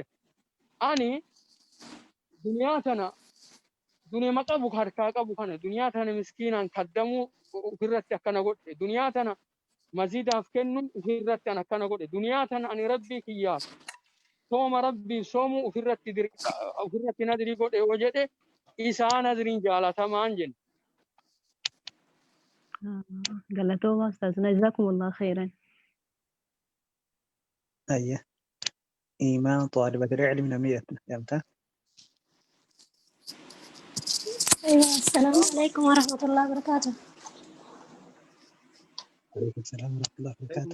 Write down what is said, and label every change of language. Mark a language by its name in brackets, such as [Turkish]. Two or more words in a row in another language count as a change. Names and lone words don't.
[Oromo] Ani duniyaa tana dunima qabu harkaa qabu kana duniyaa tana miskiinaan kaddamuu ofirratti akkana godhe duniyaa tana maziidaaf kennu ofirratti akkana godhe duniyaa tana ani rabbii kiyyaaf sooma rabbiif soomuu ofirratti nadrii godhe yoo jedhe isaa nadriin jaalatamaan jenna. Galatooma ustaazna [Arabic] جزاكم الله خيرا. أيه إيمان طالبة العلم نمية فهمتها؟ أيوة السلام عليكم ورحمة الله وبركاته. عليكم السلام ورحمة الله وبركاته.